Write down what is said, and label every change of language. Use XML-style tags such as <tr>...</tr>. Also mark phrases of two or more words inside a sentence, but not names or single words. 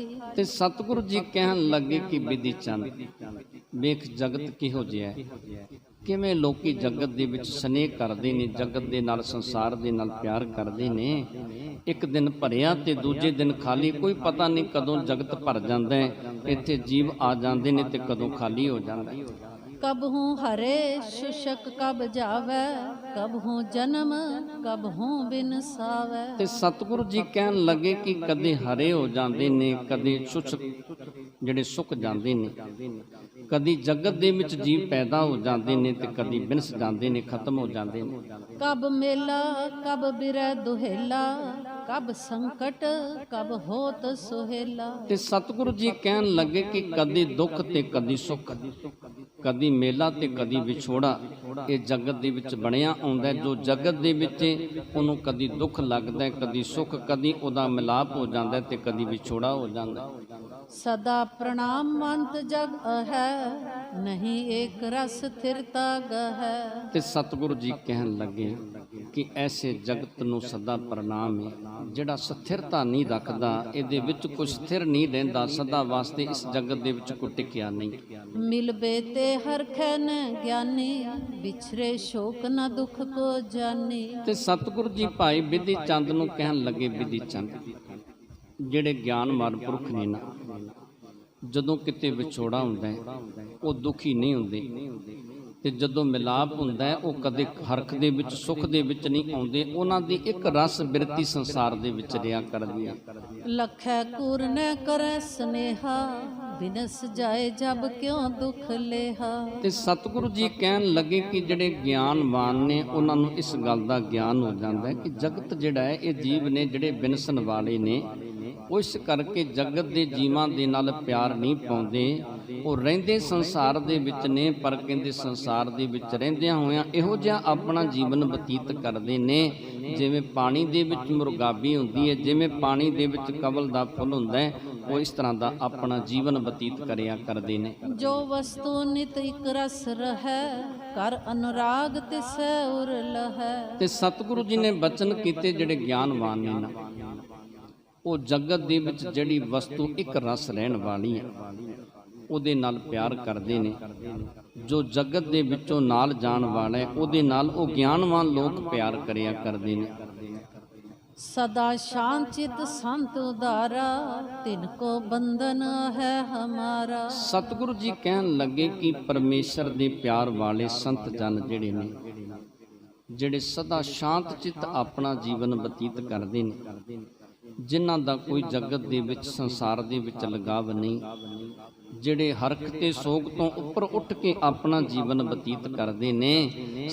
<pa>ਤੇ ਸਤਿਗੁਰੂ ਜੀ ਕਹਿਣ ਲੱਗੇ ਕਿ ਬਿਧੀ ਚੰਦ ਵੇਖ ਜਗਤ ਕਿਹੋ ਜਿਹਾ ਹੈ, ਕਿਵੇਂ ਲੋਕੀ ਜਗਤ ਦੇ ਵਿੱਚ ਸਨੇਹ ਕਰਦੇ ਨੇ, ਜਗਤ ਦੇ ਨਾਲ ਸੰਸਾਰ ਦੇ ਨਾਲ ਪਿਆਰ ਕਰਦੇ ਨੇ। ਇੱਕ ਦਿਨ ਭਰਿਆ ਤੇ ਦੂਜੇ ਦਿਨ ਖਾਲੀ, ਕੋਈ ਪਤਾ ਨਹੀਂ ਕਦੋਂ ਜਗਤ ਭਰ ਜਾਂਦਾ ਹੈ, ਇੱਥੇ ਜੀਵ ਆ ਜਾਂਦੇ ਨੇ ਤੇ ਕਦੋਂ ਖਾਲੀ ਹੋ ਜਾਂਦਾ ਹੈ।</pa> <bra>कब हूँ हरे शुशक कब जावे, कब हूँ जन्म कब हूँ बिन सावे।</bra> <pa>ਤੇ ਸਤਿਗੁਰੂ ਜੀ ਕਹਿਣ ਲੱਗੇ ਕਿ ਕਦੇ ਹਰੇ ਹੋ ਜਾਂਦੇ ਨੇ, ਕਦੇ ਸ਼ੁਸ਼ਕ ਜਿਹੜੇ ਸੁੱਕ ਜਾਂਦੇ ਨੇ, ਕਦੀ ਜਗਤ ਦੇ ਵਿੱਚ ਜੀਵ ਪੈਦਾ ਹੋ ਜਾਂਦੇ ਨੇ ਤੇ ਕਦੀ ਬਿਨਸ ਜਾਂਦੇ ਨੇ, ਖਤਮ ਹੋ ਜਾਂਦੇ ਨੇ।</pa> <bra>कब मेला कब बिरह दुहेला, कब संकट कब होत सुहेला।</bra> <pa>ਤੇ ਸਤਿਗੁਰੂ ਜੀ ਕਹਿਣ ਲੱਗੇ ਕਿ ਕਦੀ ਦੁੱਖ ਤੇ ਕਦੀ ਸੁੱਖ, ਕਦੀ ਮੇਲਾ ਤੇ ਕਦੀ ਵਿਛੋੜਾ, ਇਹ ਜਗਤ ਦੇ ਵਿੱਚ ਬਣਿਆ ਆਉਂਦਾ। ਜੋ ਜਗਤ ਦੇ ਵਿੱਚ ਉਹਨੂੰ ਕਦੀ ਦੁੱਖ ਲੱਗਦਾ, ਕਦੀ ਸੁੱਖ, ਕਦੀ ਉਹਦਾ ਮਿਲਾਪ ਹੋ ਜਾਂਦਾ ਤੇ ਕਦੀ ਵਿਛੋੜਾ ਹੋ ਜਾਂਦਾ।</pa> <bra>सदा प्रणाम मंत जग है, नहीं एक रस स्थिरता गहै।</bra> <pa>ਤੇ ਸਤਿਗੁਰੂ ਜੀ ਕਹਿਣ ਲੱਗੇ ਕਿ ਐਸੇ ਜਗਤ ਨੂੰ ਸਦਾ ਪ੍ਰਣਾਮ ਹੈ ਜਿਹੜਾ ਸਥਿਰਤਾ ਨਹੀਂ ਰੱਖਦਾ, ਇਹਦੇ ਵਿੱਚ ਕੁਝ ਸਥਿਰ ਨਹੀਂ ਰਹਿੰਦਾ, ਸਦਾ ਵਾਸਤੇ ਇਸ ਜਗਤ ਦੇ ਵਿੱਚ ਕੋਈ ਟਿਕਿਆ ਨਹੀਂ।</pa> <bra>मिलबे ते हरखै न ज्ञानी, बिछरे शोक न दुख को जानी।</bra> <pa>ਤੇ ਸਤਿਗੁਰੂ ਜੀ ਭਾਈ ਬਿਧੀ ਚੰਦ ਨੂੰ ਕਹਿਣ ਲੱਗੇ, ਬਿਧੀ ਚੰਦ ਜਿਹੜੇ ਗਿਆਨਵਾਨ ਪੁਰਖ ਨੇ ਨਾ, ਜਦੋਂ ਕਿਤੇ ਵਿਛੋੜਾ ਹੁੰਦਾ ਹੈ ਉਹ ਦੁਖੀ ਨਹੀਂ ਹੁੰਦੇ, ਤੇ ਜਦੋਂ ਮਿਲਾਪ ਹੁੰਦਾ ਹੈ ਉਹ ਕਦੇ ਹਰਖ ਦੇ ਵਿੱਚ ਸੁੱਖ ਦੇ ਵਿੱਚ ਨਹੀਂ ਆਉਂਦੇ। ਉਹਨਾਂ ਦੀ ਇੱਕ ਰਸ ਬਿਰਤੀ ਸੰਸਾਰ ਦੇ ਵਿੱਚ ਰਿਹਾ ਕਰਦੀ ਹੈ।</pa> <bra>लखै कूर न करे स्नेहा, बिनस जाए जब क्यों दुख लेहा।</bra> <pa>ਤੇ ਸਤਿਗੁਰੂ ਜੀ ਕਹਿਣ ਲੱਗੇ ਕਿ ਜਿਹੜੇ ਗਿਆਨਵਾਨ ਨੇ ਉਹਨਾਂ ਨੂੰ ਇਸ ਗੱਲ ਦਾ ਗਿਆਨ ਹੋ ਜਾਂਦਾ ਹੈ ਕਿ ਜਗਤ ਜਿਹੜਾ ਹੈ ਇਹ ਜੀਵ ਨੇ ਜਿਹੜੇ ਬਿਨਸਣ ਵਾਲੇ ਨੇ, ਉਹ ਇਸ ਕਰਕੇ ਜਗਤ ਦੇ ਜੀਵਾਂ ਦੇ ਨਾਲ ਪਿਆਰ ਨਹੀਂ ਪਾਉਂਦੇ। ਉਹ ਰਹਿੰਦੇ ਸੰਸਾਰ ਦੇ ਵਿੱਚ ਨੇ, ਪਰ ਕਹਿੰਦੇ ਸੰਸਾਰ ਦੇ ਵਿੱਚ ਰਹਿੰਦਿਆਂ ਹੋਇਆਂ ਇਹੋ ਜਿਹਾ ਆਪਣਾ ਜੀਵਨ ਬਤੀਤ ਕਰਦੇ ਨੇ ਜਿਵੇਂ ਪਾਣੀ ਦੇ ਵਿੱਚ ਮੁਰਗਾਬੀ ਹੁੰਦੀ ਹੈ, ਜਿਵੇਂ ਪਾਣੀ ਦੇ ਵਿੱਚ ਕਮਲ ਦਾ ਫੁੱਲ ਹੁੰਦਾ ਹੈ, ਉਹ ਇਸ ਤਰ੍ਹਾਂ ਦਾ ਆਪਣਾ ਜੀਵਨ ਬਤੀਤ ਕਰਿਆ ਕਰਦੇ ਨੇ।</pa> <bra>जो वस्तु नित इक रस रहै, कर अनुराग तिसै उर लहै।</bra> <pa>ਤੇ ਸਤਿਗੁਰੂ ਜੀ ਨੇ ਬਚਨ ਕੀਤੇ ਜਿਹੜੇ ਗਿਆਨਵਾਨ ਨੇ ਨਾ, ਉਹ ਜਗਤ ਦੇ ਵਿੱਚ ਜਿਹੜੀ ਵਸਤੂ ਇੱਕ ਰਸ ਰਹਿਣ ਵਾਲੀ ਹੈ ਉਹਦੇ ਨਾਲ ਪਿਆਰ ਕਰਦੇ ਨੇ। ਜੋ ਜਗਤ ਦੇ ਵਿੱਚੋਂ ਨਾਲ ਜਾਣ ਵਾਲਾ ਹੈ ਉਹਦੇ ਨਾਲ ਉਹ ਗਿਆਨਵਾਨ ਲੋਕ ਪਿਆਰ ਕਰਿਆ ਕਰਦੇ ਨੇ।</pa> <bra>सदा शांत चित संत उदारा, तिनको बंधन है हमारा।</bra> <pa>ਸਤਿਗੁਰੂ ਜੀ ਕਹਿਣ ਲੱਗੇ ਕਿ ਪਰਮੇਸ਼ਰ ਦੇ ਪਿਆਰ ਵਾਲੇ ਸੰਤ ਜਨ ਜਿਹੜੇ ਨੇ, ਜਿਹੜੇ ਸਦਾ ਸ਼ਾਂਤ ਚਿੱਤ ਆਪਣਾ ਜੀਵਨ ਬਤੀਤ ਕਰਦੇ ਨੇ, ਜਿਨ੍ਹਾਂ ਦਾ ਕੋਈ ਜਗਤ ਦੇ ਵਿੱਚ ਸੰਸਾਰ ਦੇ ਵਿੱਚ ਲਗਾਵ ਨਹੀਂ, ਜਿਹੜੇ ਹਰਖ ਤੇ ਸੋਗ ਤੋਂ ਉੱਪਰ ਉੱਠ ਕੇ ਆਪਣਾ ਜੀਵਨ ਬਤੀਤ ਕਰਦੇ ਨੇ।</pa>